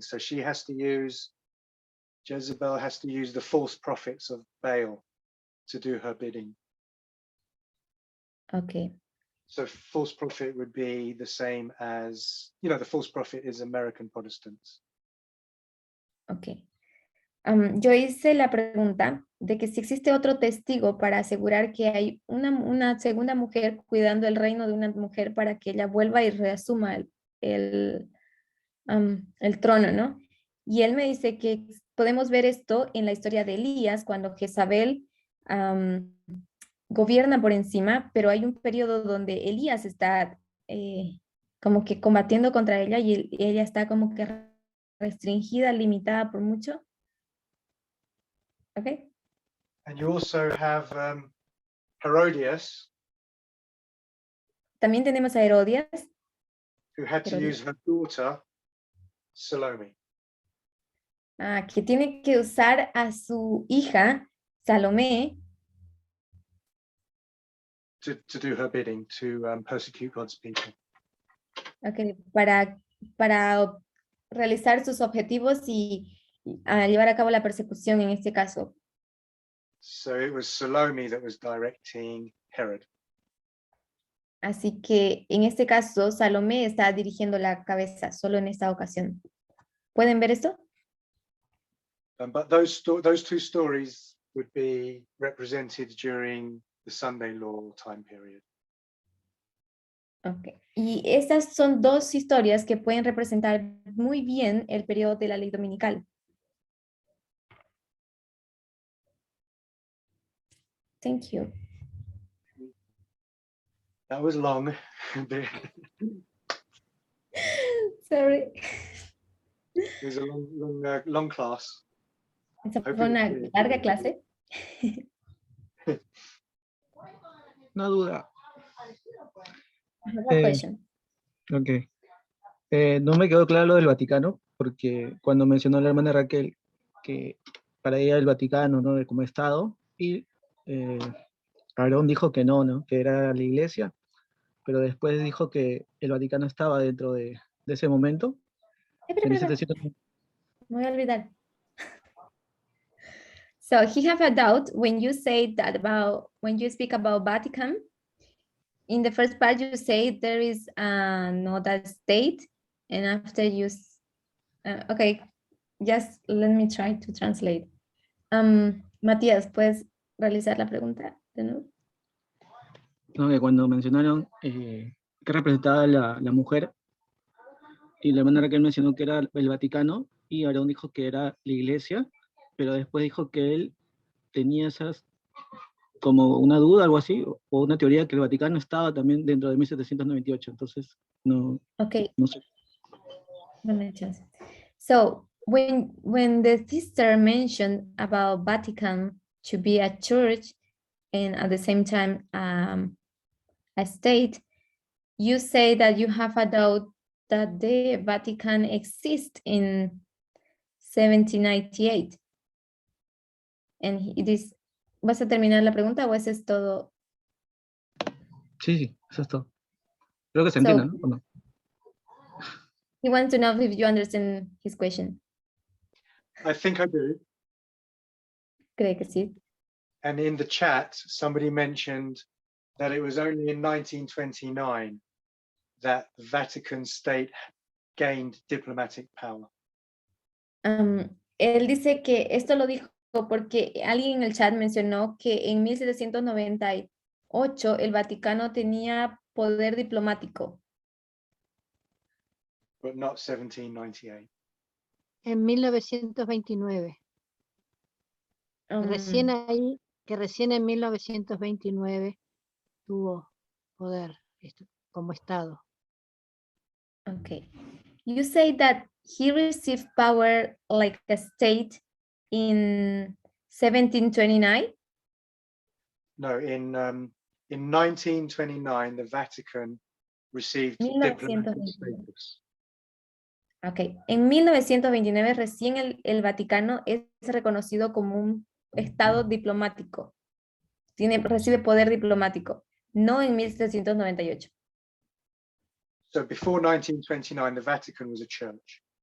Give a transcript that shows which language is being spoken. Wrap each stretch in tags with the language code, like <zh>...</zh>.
<en>So she has to use, Jezebel has to use the false prophets of Baal to do her bidding. Okay. So false prophet would be the same as, you know, the false prophet is American Protestants. Okay.</en> <es>Yo hice la pregunta de que si existe otro testigo para asegurar que hay una segunda mujer cuidando el reino de una mujer para que ella vuelva y reasuma el trono, ¿no? Y él me dice que podemos ver esto en la historia de Elías, cuando Jezabel gobierna por encima, pero hay un periodo donde Elías está como que combatiendo contra ella y ella está como que restringida, limitada por mucho.</es> <en>Okay. And you also have Herodias,</en> <es>También tenemos a Herodias,</es> <en>who had to use her daughter, Salome.</en> <es>que tiene que usar a su hija, Salomé,</es> <en>to do her bidding, to persecute God's people.</en> <es>okay, para realizar sus objetivos y llevar a cabo la persecución en este caso.</es> <en>So it was Salome that was directing Herod.</en> <es>Así que en este caso, Salomé está dirigiendo la cabeza solo en esta ocasión. ¿Pueden ver esto?</es> <en>But those two stories would be represented during the Sunday law time period. Okay.</en> <es>Y estas son dos historias que pueden representar muy bien el periodo de la ley dominical.</es> <en>Thank you. That was long. Sorry. It was a long class.</en> <es>Esa fue una larga clase. Una duda.</es> <en>I have a question. Ok.</en> <es>No me quedó claro lo del Vaticano, porque cuando mencionó la hermana Raquel que para ella el Vaticano, ¿no? Como Estado, y Aarón dijo que no, que era la iglesia, pero después dijo que el Vaticano estaba dentro de ese momento. Me voy a olvidar.</es> <en>So he have a doubt when you say that when you speak about Vatican. In the first part, you say there is another state, and after you, okay, just let me try to translate.</en> <es>Matías, ¿puedes realizar la pregunta de nuevo? No, que cuando mencionaron que representaba la mujer, y la hermana Raquel mencionó que era el Vaticano, y Aarón dijo que era la iglesia, pero después dijo que él tenía esas como una duda, algo así, o una teoría que el Vaticano estaba también dentro de 1798, entonces no,</es> <en>Okay.</en> <es>no sé. Dame chance. So</es> <en>when the sister mentioned about Vatican to be a church and at the same time a state, you say that you have a doubt that the Vatican exists in 1798. And it is,</en> <es>¿vas a terminar la pregunta o eso es todo? Sí, sí, eso es todo. Creo que se</es> <en>So-</en> <es>entiende, ¿no? ¿O no?</es> <en>He wants to know if you understand his question. I think I do.</en> <es>Cree que sí.</es> <en>And in the chat, somebody mentioned that it was only in 1929 that the Vatican state gained diplomatic power.</en> <es>Él dice que esto lo dijo porque alguien en el chat mencionó que en 1798 el Vaticano tenía poder diplomático.</es> <en>But not 1798.</en> <es>En 1929. Recién ahí, que recién en 1929 tuvo poder como Estado.</es> <en>Okay. You say that he received power like a state in 1729? No, in 1929, the Vatican received diplomatic 1929. status.</en> <es>Ok, en 1929 recién el Vaticano es reconocido como un estado diplomático. Recibe poder diplomático, no en 1798.</es> <en>So before 1929, the Vatican was a church.</en>